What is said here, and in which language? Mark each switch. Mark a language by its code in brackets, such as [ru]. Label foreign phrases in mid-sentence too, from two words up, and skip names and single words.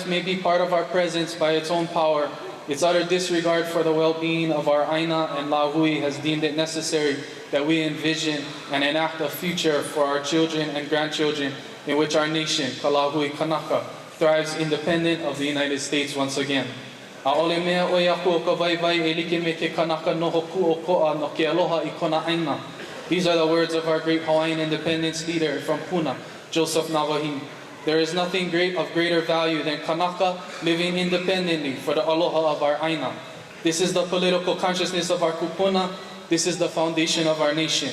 [en] may be part of our presence by its own power, its utter disregard for the well-being of our aina and Lahui has deemed it necessary that we envision and enact a future for our children and grandchildren in which our nation, [haw] ka Lahui Kanaka, [en] thrives independent of the United States once again. [haw] A'ole mea o iaku o ka vaivai e like me ke kanaka noho ku o ko'a no ke aloha I kona aina. [en] These are the words of our great Hawaiian independence leader from Puna, Joseph Navahin. There is nothing of greater value than kanaka living independently for the aloha of our aina. This is the political consciousness of our kupuna. This is the foundation of our nation.